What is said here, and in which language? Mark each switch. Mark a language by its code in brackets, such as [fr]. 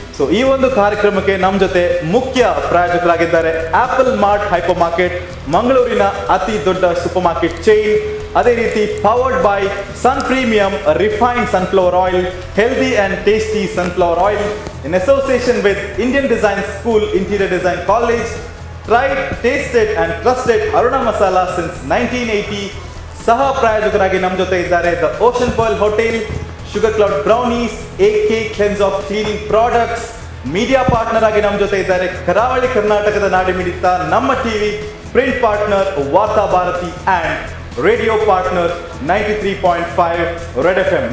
[kn] So ಈ ಒಂದು ಕಾರ್ಯಕ್ರಮಕ್ಕೆ ನಮ್ಮ ಜೊತೆ ಮುಖ್ಯ ಪ್ರಾಯೋಜಕರಾಗಿದ್ದಾರೆ ಆಪಲ್ ಮಾರ್ಟ್ ಹೈಪರ್ ಮಾರ್ಕೆಟ್, ಮಂಗಳೂರಿನ ಅತಿ ದೊಡ್ಡ ಸೂಪರ್ ಮಾರ್ಕೆಟ್ ಚೈನ್. ಅದೇ ರೀತಿ [en] Powered by Sun premium refined sunflower oil, healthy and tasty sunflower oil in association with Indian Design School, Interior Design College. Tried, tasted and trusted Aruna Masala since 1980. [kn] ಸಹ ಪ್ರಾಯೋಜಕರಾಗಿ ನಮ್ಮ ಜೊತೆ ಇದ್ದಾರೆ the ocean pearl hotel, sugar cloud brownies, AK cleanse of cleaning products. Media partner ಆಗಿ ನಮ್ಮ ಜೊತೆ ಇದ್ದಾರೆ ಕರಾವಳಿ ಕರ್ನಾಟಕದ ನಾಡಿ ಮಿಡಿತ ನಮ್ಮ ಟಿವಿ, ಪ್ರಿಂಟ್ ಪಾರ್ಟ್ನರ್ ವಾರ್ತಾ Bharati and radio partner 93.5 red FM.